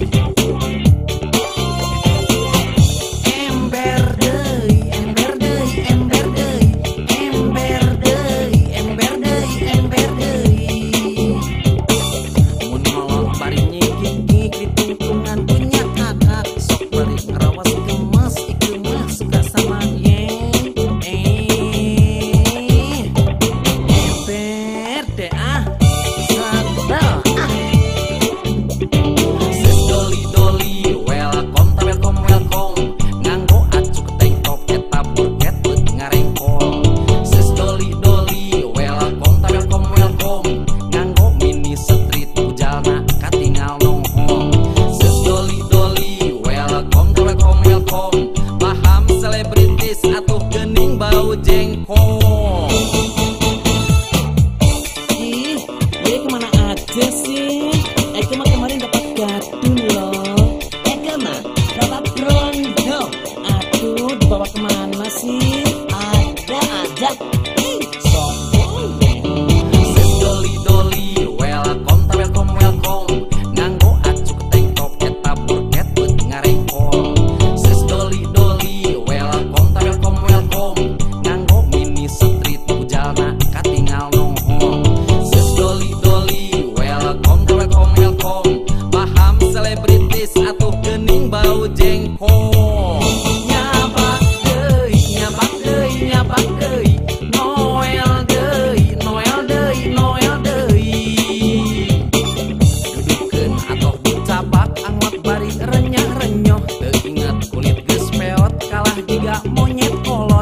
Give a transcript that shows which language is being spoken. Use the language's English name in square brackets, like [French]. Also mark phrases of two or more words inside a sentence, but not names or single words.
[Sundanese] Ember deui, ember deui, ember deui, ember deui, ember deui, ember deui. Mun molot bari nyikik-nyikik ditungtungan punya kakak, sok bari ngarawas gemes ikemas [Indonesian] suka sama yeng. [Sundanese] Ember deh ah, sandal ah. [English] Sis Doli Doli welcome to welcome welcome, [Sundanese] nganggo acuk [English] tank top [Sundanese] eta buket beut ngarengkol. Sis Doli Doli [English] welcome to welcome welcome, [Sundanese] nganggo mini street ujalna katingal nongol. [English] Sis Doli Doli welcome to welcome welcome, [Sundanese] paham selebritis atuh geuning bau jengkol. Ih, [Indonesian] dia kemana aja sih? Eka mah kemarin dapat gadun loh. Eka mah dapat brondo. Aduh, dibawa kemana sih? Ada aja. Sombong deh. [English] Sis Doli Doli welcome to welcome welcome, [Sundanese] nganggo acuk [English] tank top [Sundanese] eta buket beut ngarengkol. Sis Doli Doli [English] welcome to welcome welcome, [Sundanese] nganggo mini street ujalna katingal nongol. [English] Sis Doli Doli welcome to welcome welcome, [Sundanese] paham selebritis atuh geuning bau jengkol. Nyabak deui, nyabak deui, nyabak deui, Noel deui, Noel deui, Noel deui. Dudukeun atoh dicapak anggot bari renyah-renyoh, teu inget kulit geus peot kalah jiga monyet kolot.